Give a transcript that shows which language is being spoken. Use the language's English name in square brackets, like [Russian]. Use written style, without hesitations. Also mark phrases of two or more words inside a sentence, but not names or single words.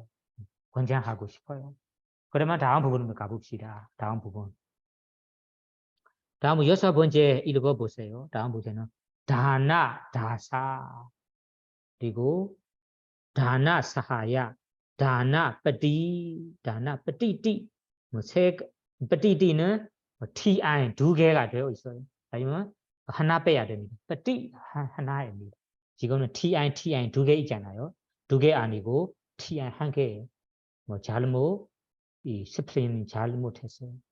[Korean] 권장하고 싶어요. 그러면 다음 부분으로 가봅시다. 다음 부분. 다음 6번째 읽어보세요. 다음 부분은 다나, 다사, 그리고 다나 사하야, 다나 ปฏิติ. ปฏิติ는 ti, 두 개가 되어 있어요. 아니면 하나 빼야 됩니다. ปฏิ, 하나입니다. 지금은 ti 두 개 있잖아요. 두 개 아니고 ti 한 개예요. 잘못 이 스플링 잘못했어요.